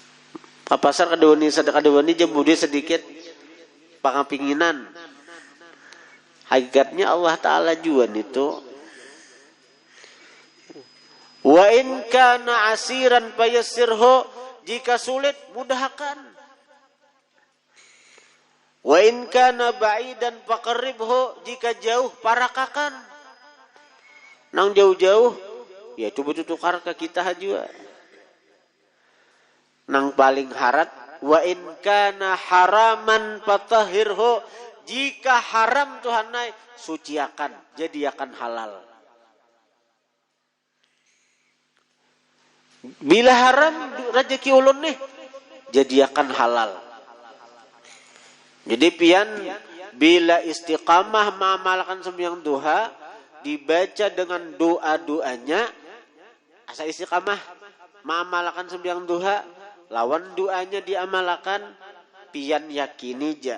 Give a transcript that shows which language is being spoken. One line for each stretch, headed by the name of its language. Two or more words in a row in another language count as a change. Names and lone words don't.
Banjar: Kapasar kadewani sadaka kadewani jembudi sedikit pangapinginan. Hakikatnya Allah Ta'ala juan itu.
Arabic: Wa in kana asiran fayassirhu,
Banjar: jika sulit mudahkan.
Arabic: Wa in kana ba'idan faqarribhu,
Banjar: jika jauh parakakan. Nang jauh-jauh ya coba tukar ke kita juga. Nang paling harat
Arabic: wa in kana haraman fatahhirhu,
Banjar: jika haram Tuhanai suciakan, jadikan halal. Bila haram rezeki ulun nih, jadikan halal. Jadi pian bila istiqamah mengamalkan sembahyang duha, dibaca dengan doa-doanya, asal istiqamah mengamalkan sembahyang duha, lawan doanya diamalkan, pian yakini ja.